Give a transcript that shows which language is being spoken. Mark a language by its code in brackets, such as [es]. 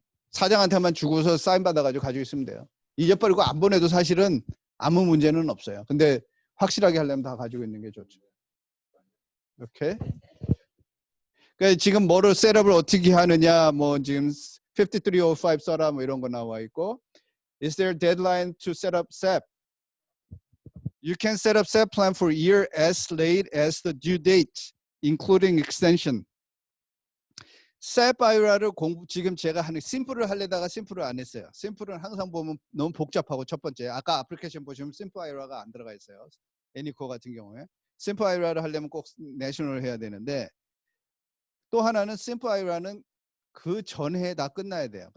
[ko] 사장한테만 주고서 사인 받아가지고 가지고 있으면 돼요. 잊어버리고 안 보내도 사실은 아무 문제는 없어요. 근데 확실하게 하려면 다 가지고 있는 게 좋죠. 이렇게. 그러니까 지금 뭐를 셋업을 어떻게 하느냐, 뭐 지금 5305 써라 뭐 이런 거 나와 있고, [en] is there a deadline to set up SEP? You can set up SEP plan for a year as late as the due date, including extension. [ko] SEP IRA를 지금 제가 하는 심플을 하려다가 심플을 안 했어요. 심플은 항상 보면 너무 복잡하고, 첫 번째 아까 애플리케이션 보시면 심플 IRA가 안 들어가 있어요. 애니코 같은 경우에 심플 IRA를 하려면 꼭 내셔널을 해야 되는데, 또 하나는 심플 IRA는 그 전에 다 끝나야 돼요.